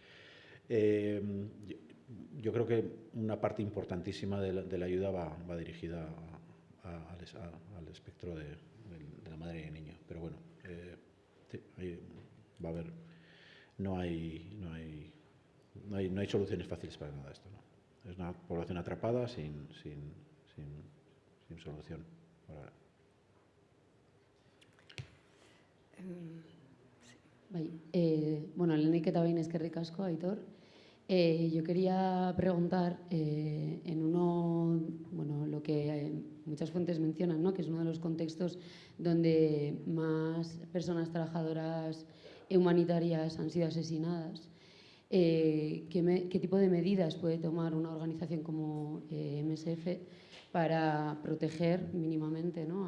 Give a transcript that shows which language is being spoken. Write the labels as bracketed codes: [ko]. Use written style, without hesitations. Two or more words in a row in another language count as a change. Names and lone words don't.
[es] Yo creo que una parte importantísima de la ayuda va dirigida al espectro de la madre y el niño, pero bueno, sí, va a haber, no hay soluciones fáciles para nada esto, ¿no? Es una población atrapada sin solución por ahora. [eu] Bai, bueno, lehenik eta behin eskerrik asko, Aitor. [es] Yo quería preguntar lo que muchas fuentes mencionan, ¿no? Que es uno de los contextos donde más personas trabajadoras humanitarias han sido asesinadas. ¿Qué tipo de medidas puede tomar una organización como MSF para proteger mínimamente, ¿no?